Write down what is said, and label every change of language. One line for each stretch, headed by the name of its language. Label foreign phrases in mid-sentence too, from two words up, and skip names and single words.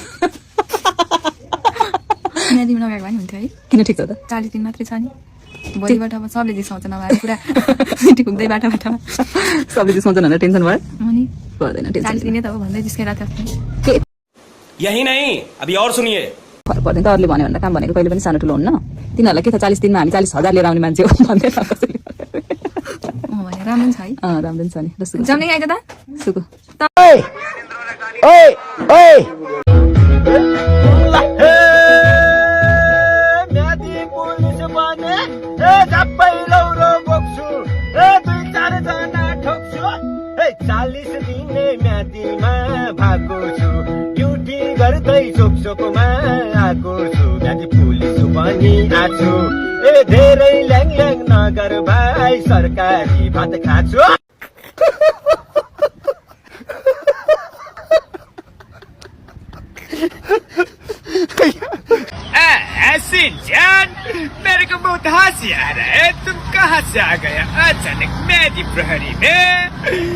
Nepali: म्यादी लगाएको भए नि हुन्थ्यो है किन ठिक छ त 40 दिन मात्रै छ नि भोलिबाट अब सबले दिसाउँछ नभए पुरा मिटिङ हुँदै बाटामा सबले दिसाउँछ भनेर टेन्सन भयो अनि पर्दैन 40 टेन्सन दिनै त अब भन्दै जिस्केर थियो
Hindi: यही नहीं अभी और सुनिए
Nepali: फरक पर्दैन त अरूले भन्यो भनेर काम भनेको कहिले पनि सानो ठुलो हुन्न तिनीहरूलाई के त 40 दिनमा हामी 40,000 लिएर आउने मान्छे हो भन्दै कसैले भने राम्रो छ है राम्रो छ नि ल जम्ने आइज त सुकु म्यादी पुलिस बने झप्पै लौरो बोक्छु 2-4 जना ठोक्छु 40 दिने म्यादीमा भएको छु ड्युटी गर्दै चोकचोकमा आएको छु म्यादी पुलिस बनी आछु धेरै ल्याङ ल्याङ नगर भाइ सरकारी भात खाछु
Hindi: ऐसी जान मेरे को बहुत हंसी आ रहा है तुम कहाँ से आ गया अचानक मेरी प्रहरी में